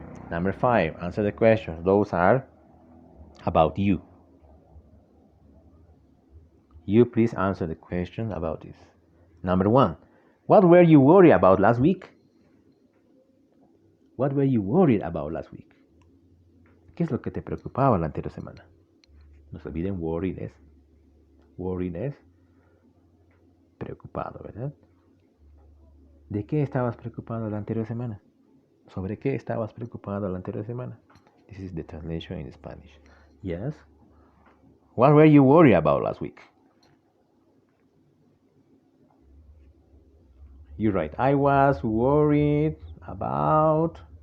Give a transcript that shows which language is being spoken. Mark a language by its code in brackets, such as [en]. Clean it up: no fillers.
[en] Number 5, answer the questions. Those are about you. You please answer the question about this. Number 1, what were you worried about last week? What were you worried about last week? [es] ¿Qué es lo que te preocupaba la anterior semana? No se olviden, worried es preocupado, ¿verdad? ¿De qué estabas preocupado la anterior semana? ¿Sobre qué estabas preocupado la anterior semana? [en] This is the translation in Spanish. Yes. What were you worried about last week? You're right. I was worried about.